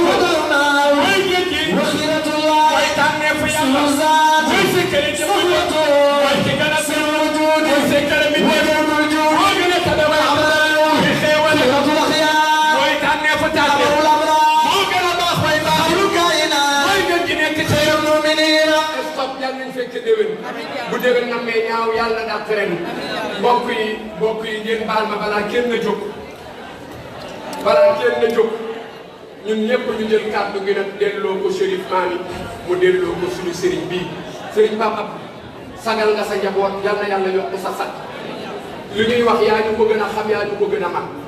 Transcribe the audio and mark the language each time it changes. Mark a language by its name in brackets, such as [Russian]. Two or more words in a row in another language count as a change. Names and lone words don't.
[Arabic] ودرنا وخيرة الله سرزات صفوة سر الوجود ودر الوجود خيرة الأخيار أمر الأبرار خير الكائنات خير المؤمنين. [Wolof] stop yàlla nañ fekk déwén bu déwén namee ñaaw yàlla dàq ren mbokk yi ngeen baal ma balaa kenn na jóg ñun ñëpp ñu jël kàddu gi nag delloo ko Chérif Maami mu delloo ko suñu sëriñ bii sëriñ Pape Abdou sagal nga sa njaboot yal na yàlla yokk sa sag li ñuy wax yaa ñu ko gën a xam yaa ñu ko gën a man